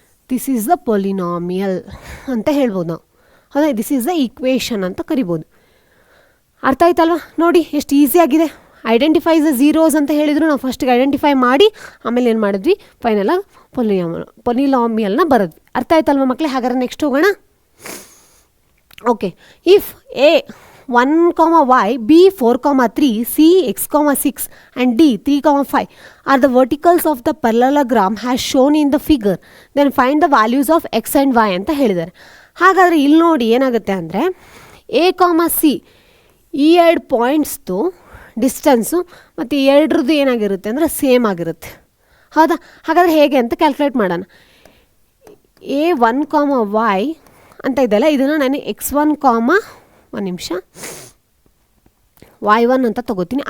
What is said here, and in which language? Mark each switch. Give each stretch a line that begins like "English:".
English: this is the polynomial
Kannada: ಅಂತ ಹೇಳ್ಬೋದು ನಾವು. ಹೌದಾ?
English: this is the equation
Kannada: ಅಂತ ಕರಿಬೋದು. ಅರ್ಥ ಆಯ್ತಲ್ವಾ? ನೋಡಿ ಎಷ್ಟು ಈಸಿಯಾಗಿದೆ.
English: identify the zeros
Kannada: ಅಂತ ಹೇಳಿದ್ರು, ನಾವು ಫಸ್ಟಿಗೆ ಐಡೆಂಟಿಫೈ ಮಾಡಿ ಆಮೇಲೆ ಏನು ಮಾಡಿದ್ವಿ, ಫೈನಲಾಗಿ ಪೊಲಿನಾಮಿಯಲ್ನ ಬರೆದ್ವಿ. ಅರ್ಥ ಆಯ್ತಲ್ವ ಮಕ್ಕಳೇ? ಹಾಗಾದ್ರೆ ನೆಕ್ಸ್ಟ್ ಹೋಗೋಣ.
English: okay, if A 1, y, b 4, 3, c x, 6 and d 3, 5 are the verticals of the parallelogram as shown in the figure, then find the values of x and y
Kannada: ಅಂತ ಹೇಳಿದ್ದಾರೆ. ಹಾಗಾದರೆ ಇಲ್ಲಿ ನೋಡಿ ಏನಾಗುತ್ತೆ ಅಂದರೆ a, c ಈ 2 ಪಾಯಿಂಟ್ಸ್ದು distance ಮತ್ತು ಎರಡರದ್ದು ಏನಾಗಿರುತ್ತೆ ಅಂದರೆ ಸೇಮ್ ಆಗಿರುತ್ತೆ. ಹೌದಾ? ಹಾಗಾದರೆ ಹೇಗೆ ಅಂತ ಕ್ಯಾಲ್ಕುಲೇಟ್ ಮಾಡೋಣ. a1, y ಅಂತ ಇದೆಯಲ್ಲ, ಇದನ್ನು ನಾನು x1, ಒಂದು ನಿಮಿಷ, y1 ಅಂತ ತೊಗೋತೀನಿ.